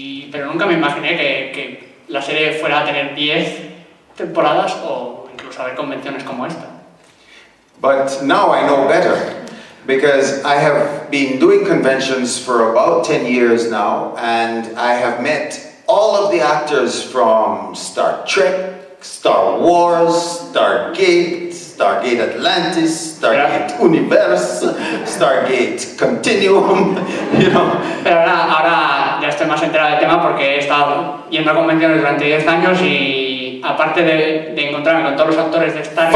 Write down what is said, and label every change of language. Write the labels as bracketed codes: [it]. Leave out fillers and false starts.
[es] Pero nunca me imaginé que la serie fuera a tener 10 temporadas o incluso haber convenciones como esta. [en] But now I know better, because I have been doing conventions for about 10 years now, and I have met all of the actors from Star Trek, Star Wars, Stargate, Stargate Atlantis, Stargate Universe, Stargate Continuum, you know. [es] Pero ahora ya estoy más enterado del tema porque he estado yendo a convenciones durante 10 años y aparte de encontrarme con todos los actores de Stargate,